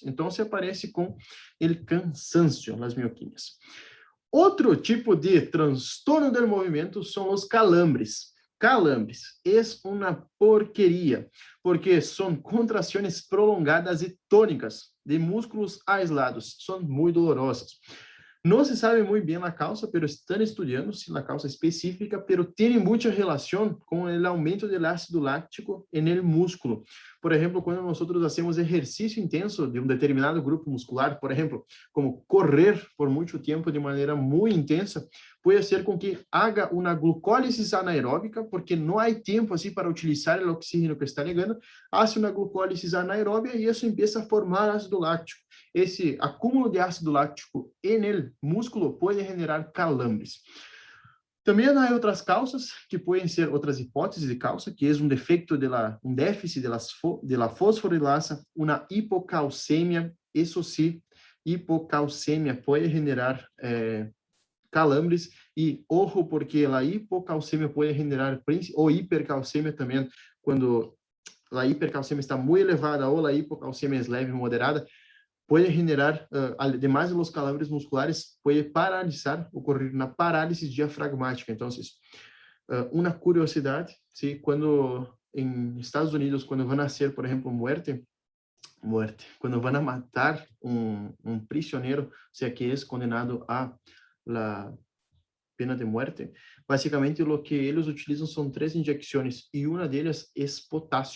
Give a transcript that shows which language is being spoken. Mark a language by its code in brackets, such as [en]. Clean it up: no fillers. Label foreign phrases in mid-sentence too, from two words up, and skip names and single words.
[pt] Então, se aparece com o cansancio, as mioquímias. Outro tipo de transtorno do movimento são os calambres. Calambres é uma porqueria, porque são contrações prolongadas e tônicas de músculos aislados, são muito dolorosas. [es] No se sabe muy bien la causa, pero están estudiando si la causa específica, pero tiene mucha relación con el aumento del ácido láctico en el músculo. Por ejemplo, cuando nosotros hacemos ejercicio intenso de un determinado grupo muscular, por ejemplo, como correr por mucho tiempo de manera muy intensa, puede hacer con que haga una glucólisis anaeróbica, porque no hay tiempo así para utilizar el oxígeno que está llegando, hace una glucólisis anaeróbica y eso empieza a formar ácido láctico. [pt] Esse acúmulo [es] de ácido láctico en el músculo puede generar calambres. [pt] Também há outras causas, que podem ser outras hipóteses de causa, que é um defecto um [es] déficit de la fosforilasa, [pt] uma hipocalcemia, isso sim, hipocalcemia pode generar calambres, e ojo, porque a hipocalcemia pode generar, ou hipercalcemia também, quando a hipercalcemia está muito elevada, ou a hipocalcemia é leve e moderada, [es] puede generar, además de los calambres musculares, puede paralizar, ocurrir una parálisis diafragmática. Entonces, una curiosidad, ¿sí? Cuando en Estados Unidos, cuando van a hacer, por ejemplo, muerte, cuando van a matar un prisionero, o sea, que es condenado a la pena de muerte, básicamente lo que ellos utilizan son 3 inyecciones y una de ellas es potasio.